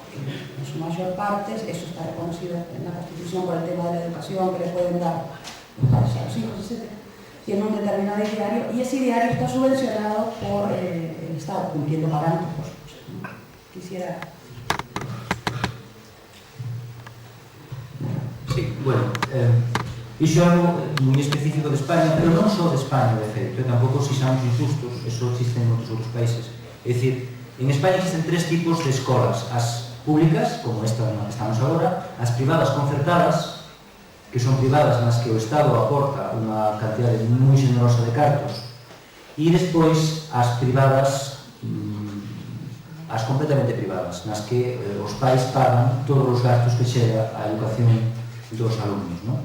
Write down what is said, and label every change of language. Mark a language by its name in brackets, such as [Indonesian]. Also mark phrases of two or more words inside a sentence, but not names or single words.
[Spanish] En su mayor parte, eso está reconocido en la Constitución por el tema de la educación que le pueden dar los padres a los hijos, etc. Tiene un determinado ideario y ese ideario está subvencionado por el Estado, cumpliendo parámetros, por supuesto, ¿no? Quisiera... Sí, [Galician] bueno, iso é algo moi específico de España, pero non só de España, de feito, tampouco se somos injustos, eso existe en outros países. É dicir, en España existen tres tipos de escolas: as públicas, como esta na que estamos agora, as privadas concertadas, que son privadas nas que o Estado aporta unha cantidade moi generosa de cartos, e despois as privadas, as completamente privadas, nas que os pais pagan todos os gastos que chega a educación dos alumnos, non?